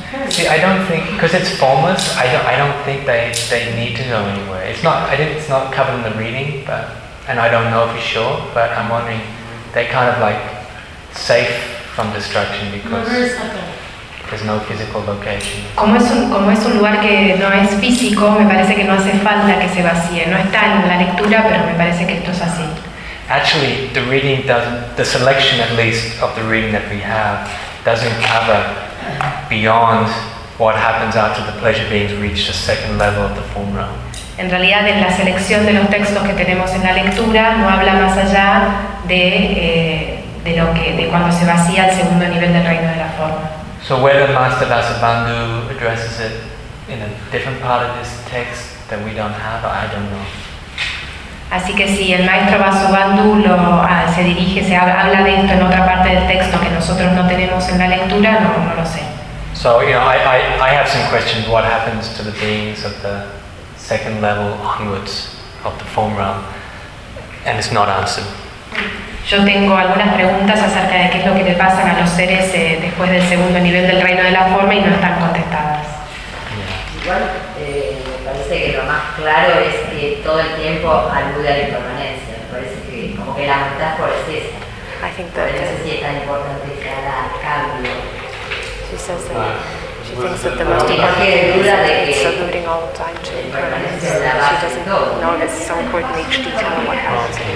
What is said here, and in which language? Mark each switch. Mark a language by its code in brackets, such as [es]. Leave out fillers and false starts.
[en] See, I don't think because it's formless. I don't think they need to go anywhere. It's not. It's not covered in the reading, but and I don't know for sure. But I'm wondering, they're kind of like safe from destruction because. There's no physical location. [es] Como es un lugar que no es físico, me parece que no hace falta que se vacíe. No está en la lectura, pero me parece que esto es así. [en] Actually, the reading the selection at least of the reading that we have doesn't cover beyond what happens after the pleasure beings reach the second level of the form realm. [es] En realidad, en la selección de los textos que tenemos en la lectura no habla más allá de cuando se vacía el segundo nivel del reino de la forma. [en] So whether Master Vasubandhu addresses it in a different part of this text that we don't have, I don't know. [es] Así que si el maestro Vasubandhu se habla de esto en otra parte del texto que nosotros no tenemos en la lectura, no lo sé. [en] So you know, I have some questions. What happens to the beings of the second level onwards of the form realm? And it's not answered. [es] Yo tengo algunas preguntas acerca de qué es lo que le pasan a los seres después del segundo nivel del reino de la forma y no están contestadas. Igual me parece que lo más claro es que todo el tiempo alude a la impermanencia. Me parece que como que la metáfora es esa. [en] I think that [es] no sé si es tan importante que haga cambio. [en] She says that she thinks that the most important thing is alluding all the time to impermanence. She doesn't know that it's so important each detail of what happens.